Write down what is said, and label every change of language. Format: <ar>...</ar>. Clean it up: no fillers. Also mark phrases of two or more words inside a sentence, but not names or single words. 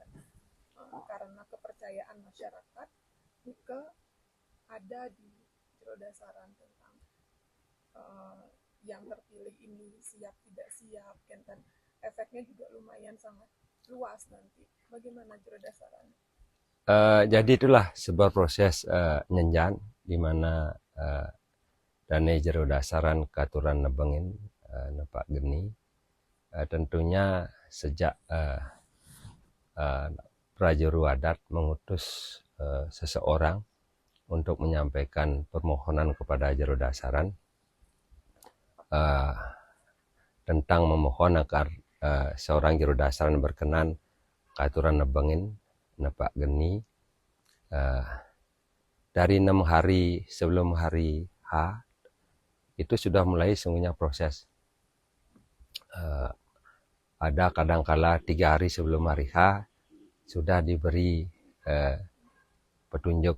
<id>Karena kepercayaan masyarakat juga ada di jero dasaran tentang yang terpilih ini siap tidak siap, dan efeknya juga lumayan sangat luas nanti. Bagaimana jero dasaran? Jadi itulah sebuah proses nyenjan di mana dane jero dasaran</id> <ban>katuran nebengin nepak geni.</ban> <id>Tentunya sejak prajuru adat mengutus seseorang untuk menyampaikan permohonan kepada jero dasaran tentang memohon agar seorang jero dasaran berkenan</id> <ban>katuran nebengin nepak geni</ban> <id>dari 6 hari sebelum hari H itu sudah mulai sungguhnya proses. Ada kadangkala 3 hari sebelum hari H sudah diberi petunjuk.</id>